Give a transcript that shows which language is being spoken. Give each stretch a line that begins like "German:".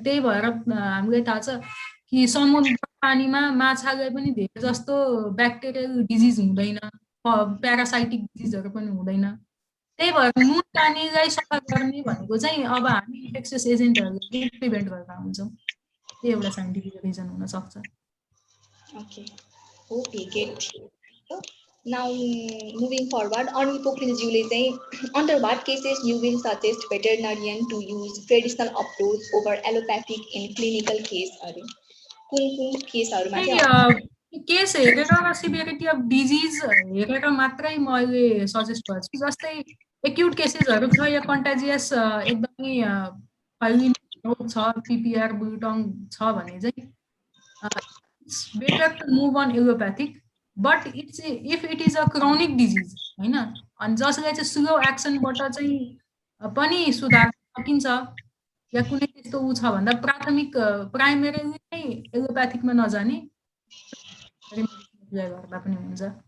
Nepali: त्यही भएर हामीलाई थाहा छ कि समुद्र पानीमा माछालाई पनि धेरै जस्तो ब्याक्टेरियल डिजिज हुँदैन, प्यारासाइटिक डिजिजहरू पनि हुँदैन। त्यही भएर नुन पानीलाई सफा गर्ने भनेको चाहिँ अब हामी इन्फेक्सियस एजेन्टहरूलाई प्रिभेन्ट गरेर हुन्छौँ। त्यही एउटा साइन्टिफिक रिजन हुन सक्छ।
English: Okay, okay, get. Now moving forward, Anu Pokhreljiule चाहिँ under what cases you will suggest veterinarian to use traditional approach over allopathic in clinical case?
Nepali: कुन केसहरुमा चाहिँ केस हेरेर र सिभियरिटी अफ डिजिज हेरेर मात्रै मैले सजेस्ट गर्छु। जस्तै एक्युट केसेसहरु छ या कन्टाजियस एकदमै फैलिने रोग छ, पीपीआर बुलटङ छ भने चाहिँ it's better to move on allopathic, but if it is a chronic disease हैन, अनि जसले चाहिँ स्लो एक्सनबाट चाहिँ पनि सुधार्न सकिन्छ या कुनै त्यस्तो उ छ भन्दा प्राथमिक प्राइमेरीली नै एलोप्याथिकमा नजाने गर्दा पनि हुन्छ।